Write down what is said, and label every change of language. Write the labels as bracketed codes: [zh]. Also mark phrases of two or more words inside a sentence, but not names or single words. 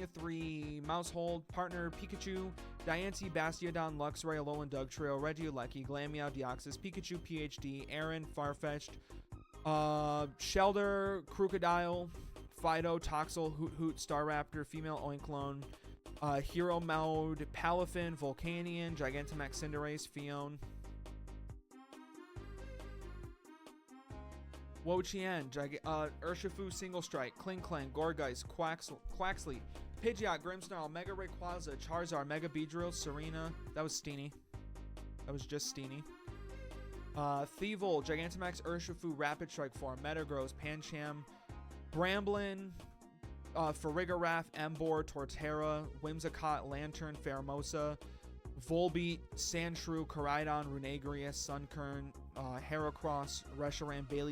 [en] of 3, Mousehold, Partner, Pikachu, Diancie, Bastiodon, Luxray, Alolan Dugtrio, Regieleki, Glameow, Deoxys, Pikachu, PhD, Aaron, Farfetch'd, Shelder, Crocodile, Fido, Toxel, Hoot Hoot, Staraptor, Female Oinklown, Hero Mode, Palafin, Volcanion, Gigantamax, Cinderace, Fion, Wo-Chien, Urshifu, Single Strike, Klinklang, Gourgeist, Quaxly, Pidgeot, Grimmsnarl, Mega Rayquaza, Charizard, Mega Beedrill, Serena. That was Steenie. That was just Steenie. Thievul, Gigantamax, Urshifu, Rapid Strike form, Metagross, Pancham, Bramblin, Farigiraf, Emboar, Torterra, Whimsicott, Lantern, Pheromosa, Volbeat, Sandshrew, Koraidon, Runagrius, Sunkern, Heracross, Reshiram, Bailey